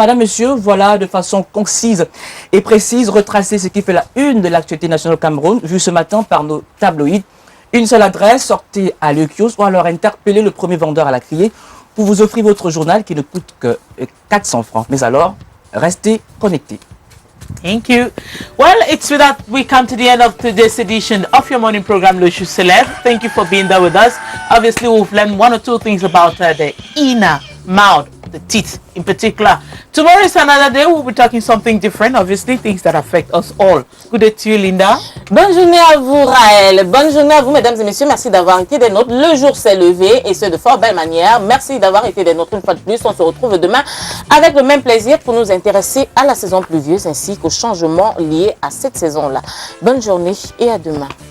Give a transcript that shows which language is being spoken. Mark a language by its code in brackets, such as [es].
[fr] Madame, Monsieur, voilà de façon concise et précise retracer ce qui fait la une de l'actualité nationale au Cameroun, vu ce matin par nos tabloïds. Une seule adresse, sortez à l'Equios ou alors interpellez le premier vendeur à la criée pour vous offrir votre journal qui ne coûte que 400 francs. Mais alors, restez connectés. [en] Thank you. Well, it's with that we come to the end of today's edition of your morning program, Le Chou Celeb. Thank you for being there with us. Obviously, we've learned one or two things about the inner mouth the teeth in particular. Tomorrow is another day. We'll be talking something different, obviously, things that affect us all. Good day to you, Linda. [fr] Bonne journée à vous, Raël. Bonne journée à vous, mesdames et messieurs. Merci d'avoir été des nôtres. Le jour s'est levé et ce de fort belle manière. Merci d'avoir été des nôtres une fois de plus. On se retrouve demain avec le même plaisir pour nous intéresser à la saison pluvieuse ainsi qu'aux changements liés à cette saison-là. Bonne journée et à demain.